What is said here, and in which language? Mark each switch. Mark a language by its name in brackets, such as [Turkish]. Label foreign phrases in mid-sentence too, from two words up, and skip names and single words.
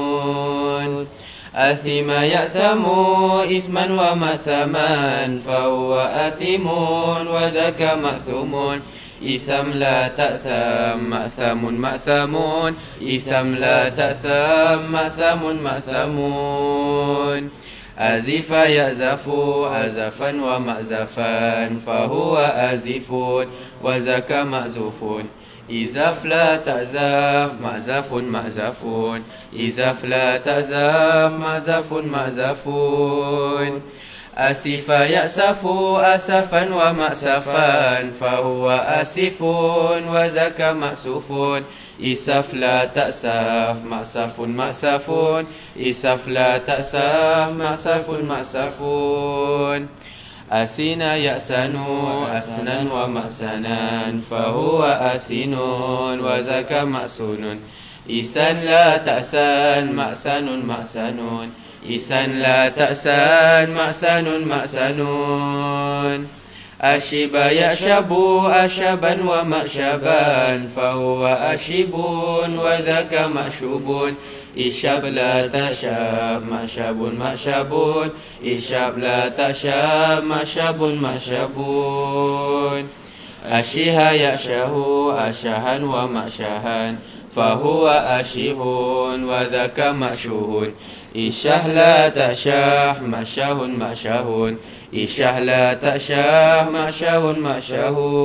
[Arabic] أثم يأثم إثما ومأثما فهو أثم وذاك مأثم إثم لا تأثم مأثم مأثم إثم لا تأثم مأثم مأثم أزف يأزف أزفا ومأزفا فهو أزف وذاك مأزوف إزف لا تأزف مأزف مأزف إزف لا تأزف مأزف مأزف أسف يأسف أسفا ومأسفا فهو أسف وذاك مأسوف إسف لا تأسف مأسف مأسف إسف لا تأسف مأسف مأسف أسن يأسن أسنا ومأسنا فهو أسن وذاك مأسون إسن لا تأسن مأسن مأسن إسن لا تأسن مأسن مأسن أشب يأشب أشبا ومأشبا فهو أشب وذاك مأشوب إشب لا تشاب مأشب مأشب إشب لا تشاب مأشب مأشب أشيها يأشه أشها ومأشها فهو أشيه وذاك مأشوه إشه لا تأشه مأشه مأشه إشه لا تأشه مأشه مأشه